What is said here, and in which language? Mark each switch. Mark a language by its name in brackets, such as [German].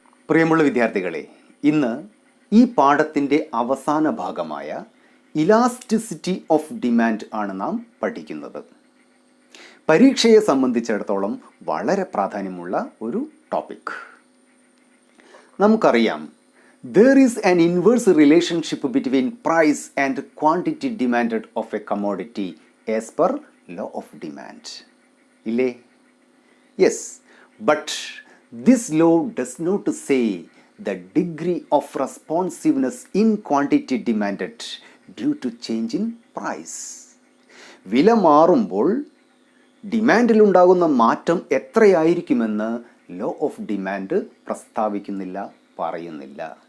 [Malayalam] പ്രിയമുള്ള വിദ്യാർത്ഥികളെ, ഇന്ന് ഈ പാഠത്തിൻ്റെ അവസാന ഭാഗമായ ഇലാസ്റ്റിസിറ്റി ഓഫ് ഡിമാൻഡ് ആണ് നാം പഠിക്കുന്നത്. പരീക്ഷയെ സംബന്ധിച്ചിടത്തോളം വളരെ പ്രാധാന്യമുള്ള ഒരു ടോപ്പിക്. നമുക്കറിയാം, [English] there is an inverse relationship between price and quantity demanded of a commodity as per law of demand. [Malayalam] ഇല്ലേ? [English] Yes, but this law does not say the degree of responsiveness in quantity demanded due to change in price. [Malayalam] വില മാറുമ്പോൾ ഡിമാൻഡിലുണ്ടാകുന്ന മാറ്റം എത്രയായിരിക്കുമെന്ന് law of demand പ്രസ്താവിക്കുന്നില്ല, പറയുന്നില്ല.